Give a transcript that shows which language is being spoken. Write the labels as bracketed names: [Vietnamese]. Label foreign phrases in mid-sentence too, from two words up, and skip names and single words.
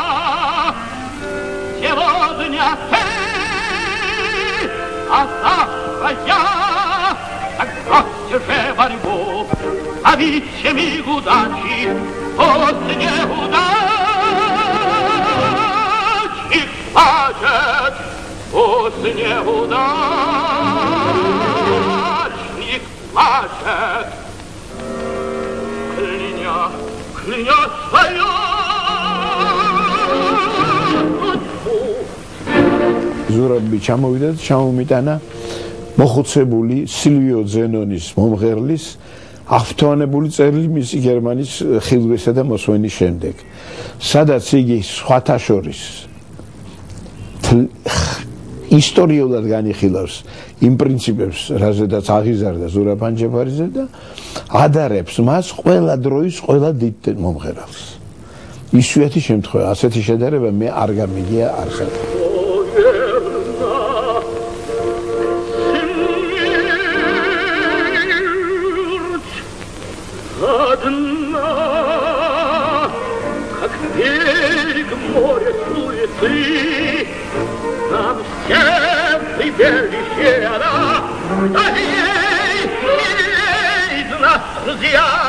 [Russian] Сегодня ты, а завтра я, так бросьте же борьбу, а ведь миг удачи после неудачи плачет, после неудачник плачет. Кляня свою судьбу. [Georgian] ზურაბი ჩამოვიდა და ჩამომიტანა მოხუცებული სილვიო ზენონის მომღერლის აღფრთოვანებული წერილი მისი გერმანიის ხილვისა და მოსვენის შემდეგ, სადაც იგი სხვათა შორის ისტორიულად განიხილავს იმ პრინციპებს, რაზედაც აღიზარდა ზურაბ ანჯაფარიძე და ადარებს მას ყველა დროის ყველა დიდ მომღერალს. იშვიათი შემთხვევა, ასეთი შედარება მე არ გამიგია არსად. [Russian] Как берег моря суеты, нам всем прибежище она, ей из нас, друзья.